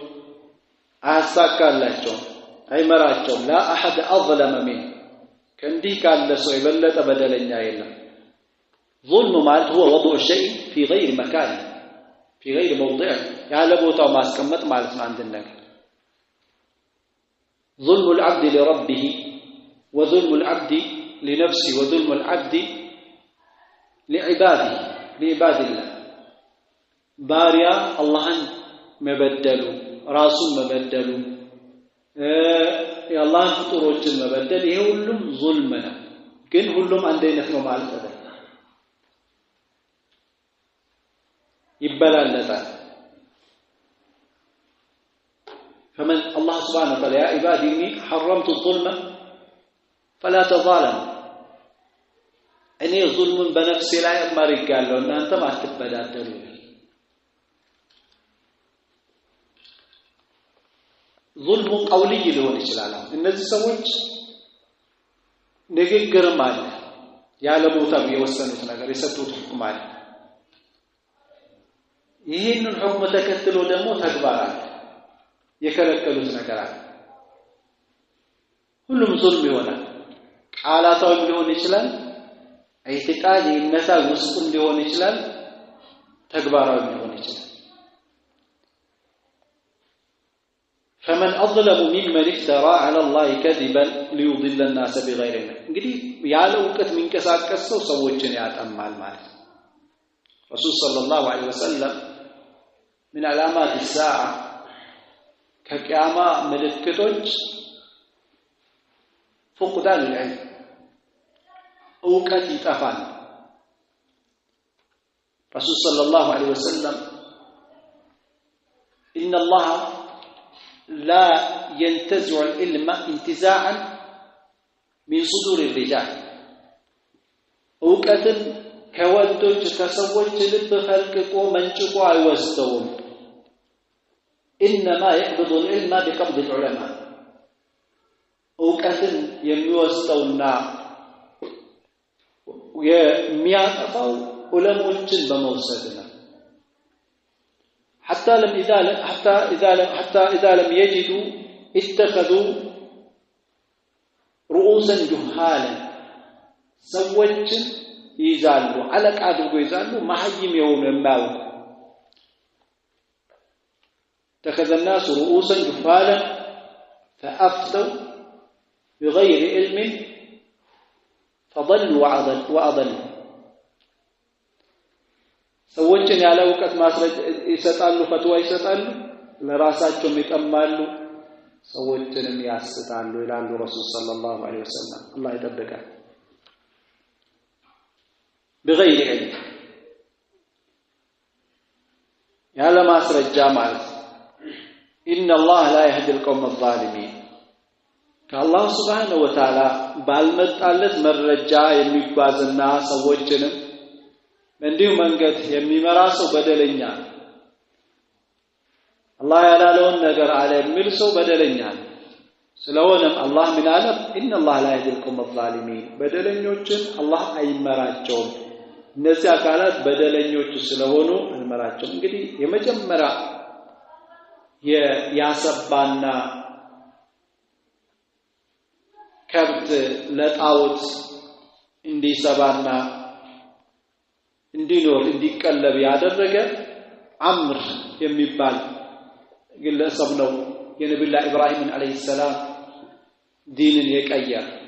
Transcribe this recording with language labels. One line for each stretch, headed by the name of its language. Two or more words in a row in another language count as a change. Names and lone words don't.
Amharic: አያሳካላቸው አይመራቸው
Arabic: لا احد اظلم منه
Amharic: ከእንዲህ ካለ ሰው የበለጠ በደለኛ የለም ظلم ማለት
Arabic: هو وضع الشيء في غير مكانه في غير موضعه
Amharic: ያለ ቦታው ማስቀመጥ ማለት ነው አንድ ነገር
Arabic: ظلم العبد لربه وظلم العبد لنفسه وظلم العبد لعباده لعباد الله باريا
Amharic: اللهን መበደሉ ራሱን መበደሉ የአላህን ፍጡሮችን መበደል ይሄ ሁሉም ዙልም ነው ግን ሁሉም አንድ አይነት ነው ማለት አይደለም ይበላለጣል
Arabic: فمن الله سبحانه وتعالى يا عبادي إني حرمت الظلم فلا تظالموا
Amharic: እኔ ዙልምን በነፍሴ ላይ አማርጋለሁ እናንተም አትበዳደሉ
Arabic: ظلم قولي
Amharic: ሊሆን ይችላል እነዚህ ሰዎች ንግግርም አለ ያለ ቦታው የወሰኑት ነገር የሰጡት ሁክም አለ ይሄንን ሁክም ተከትሎ ደግሞ ተግባር አለ የከለከሉት ነገር አለ ሁሉም ዙልም ይሆናል ቃላታው ሊሆን ይችላል አይተቃል ይነሳ ውስጥም ሊሆን ይችላል ተግባራዊ ሊሆን ይችላል
Arabic: فمن اظلم ممن افترى على الله كذبا ليضل الناس بغير علم
Amharic: እንግዲህ ያለ ዕውቀት የሚንቀሳቀስ ሰው ሰዎችን ያጠማል ማለት ነው
Arabic: ረሱል صلى الله عليه وسلم من علامات الساعه
Amharic: ከቂያማ ምልክቶች
Arabic: فقدان العلم
Amharic: ዕውቀት ይጠፋል
Arabic: ረሱል صلى الله عليه وسلم ان الله لا ينتزع العلم انتزاعا من صدور الرجال
Amharic: ዕውቀትን ከወንዶች ከሰዎች ልብ ፈልቅቆ መንጭቆ አይወስደውም
Arabic: انما يقبض العلم بقبض العلماء
Amharic: ዕውቀትን የሚወስደውና የሚያጠፋው ዑለሞችን በመውሰድ ነው
Arabic: حتى اذا لم يجدوا اتخذوا رؤوسا جهالا
Amharic: ሰዎችን ይዛሉ አለቃ አድርጎ ይዛሉ ማህይም የሆኑ የማያውቁ
Arabic: اتخذ الناس رؤوسا جهالا فافتوا بغير علم فضلوا وأضلوا
Amharic: ሰዎችን ያለ ዕውቀት ማስረጃ ይሰጣሉ ፈትዋ ይሰጣሉ ለራሳቸውም ይጠማሉ ሰዎችንም ያስታሉ ይላሉ ረሱል
Arabic: صلى الله عليه وسلم
Amharic: አላህ ይጠብቃል
Arabic: بغير علم
Amharic: ያለ ማስረጃ ማለት
Arabic: ان الله لا يهدي القوم الظالمين
Amharic: ከአላህ
Arabic: سبحانه وتعالى
Amharic: ባልመጣለት መረጃ የሚጓዝና ሰዎችንም እንዲሁ መንገድ የሚመራ ሰው በደለኛ ነው አላህ ያላለውን ነገር አለ የሚል ሰው በደለኛ ነው ስለሆነም አላህ ምን አለ
Arabic: ان الله لا يهدي القوم الظالمين
Amharic: በደለኞችን አላህ አይመራቸውም እነዚህ አካላት በደለኞች ስለሆኑ አይመራቸውም እንግዲህ የመጀመሪያ ያሰባና ከብት ለጣዖት እንዲሰባና እንዲኖር እንዲቀለብ ያደረገ አምር የሚባል ግለሰብ ነው የነብዩላህ ኢብራሂም
Arabic: عليه السلام
Amharic: ዲንን የቀየረ